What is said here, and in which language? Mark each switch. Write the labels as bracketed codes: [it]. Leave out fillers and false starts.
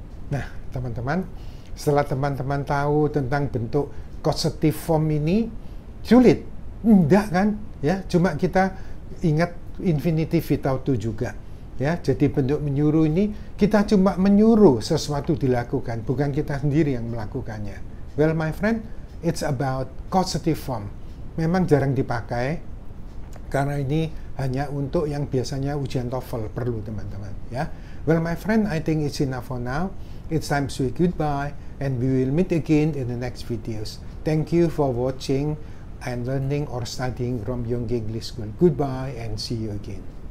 [id] Nah, teman-teman, setelah teman-teman tahu tentang bentuk causative form ini, sulit? Enggak kan? Ya, cuma kita ingat infinitive without to juga. Ya, jadi bentuk menyuruh ini kita cuma menyuruh sesuatu dilakukan, bukan kita sendiri yang melakukannya. [en] Well, my friend, it's about causative form. [id] Memang jarang dipakai karena ini hanya untuk yang biasanya ujian TOEFL perlu, teman-teman, ya. [en] Well, my friend, I think it's enough for now. It's time to say goodbye, and we will meet again in the next videos. Thank you for watching and learning or studying from Yonggi English School. Goodbye and see you again.